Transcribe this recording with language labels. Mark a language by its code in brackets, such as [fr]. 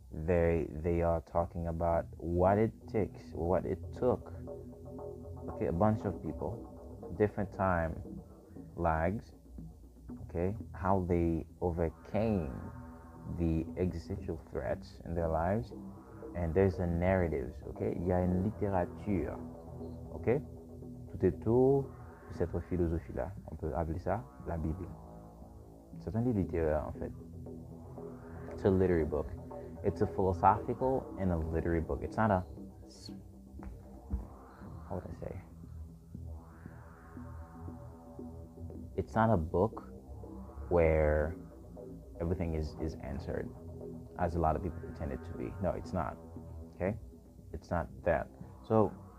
[en] They are talking about what it takes, what it took. Okay, a bunch of people, different time lags. Okay, how they overcame the existential threats in their lives, and there's a narrative. [fr] Okay, il y a une littérature. Okay, tout est autour de cette philosophie-là. On peut appeler ça la Bible. C'est un livre littéraire en fait. [en] It's a literary book. It's a philosophical and a literary book. It's not a, how would I say? It's not a book where everything is answered, as a lot of people pretend it to be. No, it's not. Okay? It's not that. So